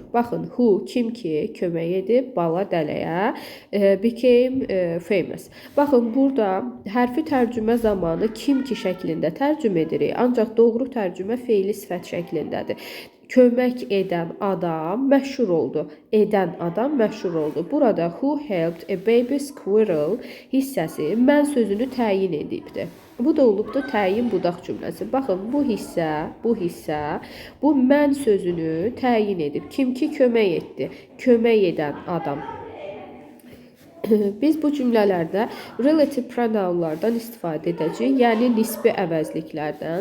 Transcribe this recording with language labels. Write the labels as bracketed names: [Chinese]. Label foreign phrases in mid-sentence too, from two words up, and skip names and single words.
[Azerbaijani] Baxın, who kim ki kömək edib bala dələyə [English] became famous. [Azerbaijani] Baxın, burada hərfi tərcümə zamanı kim ki şəklində tərcümə edirik, ancaq doğru tərcümə feili sifət şəklindədir. Kömək edən adam məşhur oldu. Edən adam məşhur oldu. Burada [English] who helped a baby squirrel [Azerbaijani] hissəsi mən sözünü təyin edibdir. Bu da olubdur təyin budaq cümləsi. Baxın, bu hissə, bu mən sözünü təyin edib. Kim ki kömək etdi? Kömək edən adam. Biz bu cümlələrdə [English] relative pronounlardan [Azerbaijani] istifadə edəcəyik, yəni nisbi əvəzliklərdən.